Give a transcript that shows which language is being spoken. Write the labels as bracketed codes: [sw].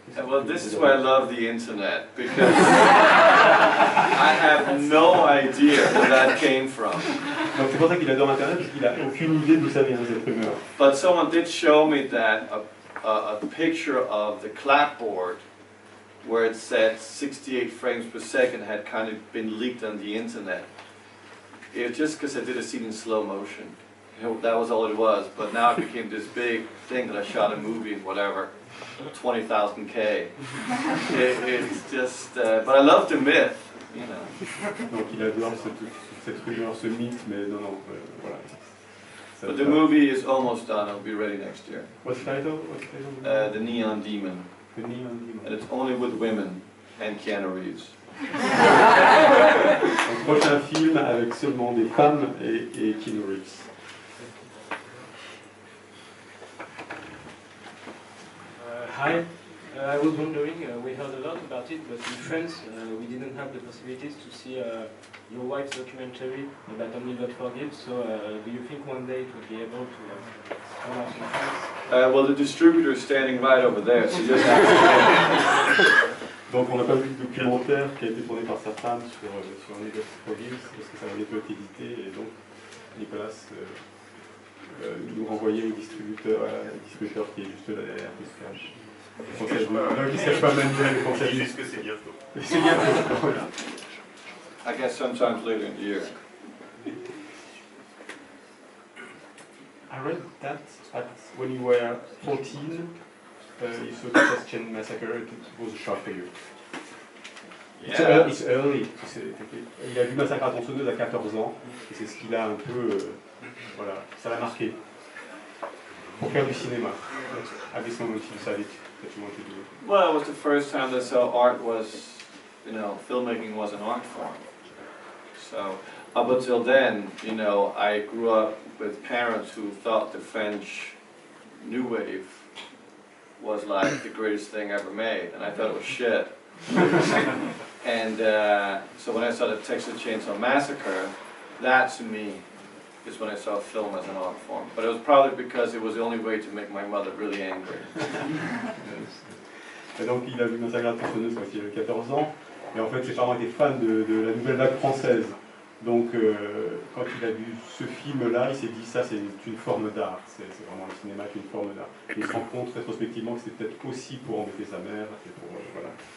[en] Well, this is why I love the internet, because I have no idea where that came from. [fr] Donc c'est pour ça qu'il adore Internet, parce qu'il n'a aucune idée d'où ça vient cette rumeur. [en] But someone did show me that a picture of the clapboard where it said 68 frames per second had kind of been leaked on the internet. It was just because I did a scene in slow motion. You know, that was all it was, but now it became this big thing that I shot a movie in whatever, 20,000K. It's just, but I love the myth, you know. [fr] Donc il adore cette rumeur, ce mythe, mais non, voilà. [en] But the movie is almost done, it'll be ready next year. What's the title? The Neon Demon. The Neon Demon. And it's only with women and Keanu Reeves. [fr] Un prochain film avec seulement des femmes et Keanu Reeves. [en] Hi, I was wondering, we heard a lot about it, but in France we didn't have the possibilities to see your wife's documentary about Only God Forgives, so do you think one day it will be able to come out in France? Well, the distributor is standing right over there, so just have to [fr] Donc on n'a pas vu le documentaire qui a été tourné par sa femme sur Only God Forgives, parce que ça avait été édité, et donc Nicolas nous renvoyait au distributeur qui est juste là derrière, qui se cache. Non, qui ne se cache pas même le conseil. Juste que c'est bientôt. C'est bientôt, voilà. [en] I guess sometimes later in the year. I read that when you were 14, you saw the Potemkine massacre, it was a shock for you. Yeah. It's early. [fr] Il a vu Massacre à tronçonneuse à 14 ans, et c'est ce qu'il a un peu... voilà, ça l'a marqué. Pour faire du cinéma. [en] À this moment, you decided that you wanted to do it. Well, it was the first time that I saw art was, you know, filmmaking was an art form. So, up until then, you know, I grew up with parents who thought the French New Wave was like the greatest thing ever made, and I thought it was shit. And so when I saw the Texas Chainsaw Massacre, that to me is when I saw film as an art form. But it was probably because it was the only way to make my mother really angry. [fr] Et donc il a vu Massacre à tronçonneuse quand il avait 14 ans, et en fait ses parents étaient fans de la nouvelle vague française. Donc quand il a vu ce film-là, il s'est dit ça c'est une forme d'art, c'est vraiment le cinéma qui est une forme d'art. Il se rend compte rétrospectivement que c'était peut-être aussi pour embêter sa mère, et pour voilà.